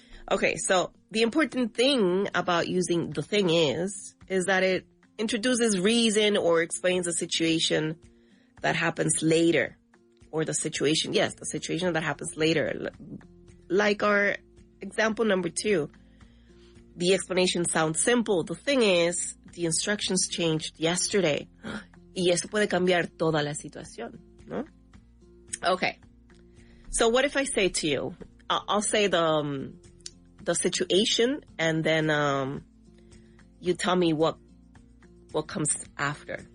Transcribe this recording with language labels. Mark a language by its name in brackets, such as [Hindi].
[English] Okay, so the important thing about using the thing is that it introduces reason or explains a situation that happens later. Or the situation that happens later. Like our example number 2. The explanation sounds simple. The thing is, the instructions changed yesterday. [Spanish] Y eso puede cambiar toda la situación, ¿no? [English] Okay. So what if I say to you, I'll say the situation, and then you tell me what comes after.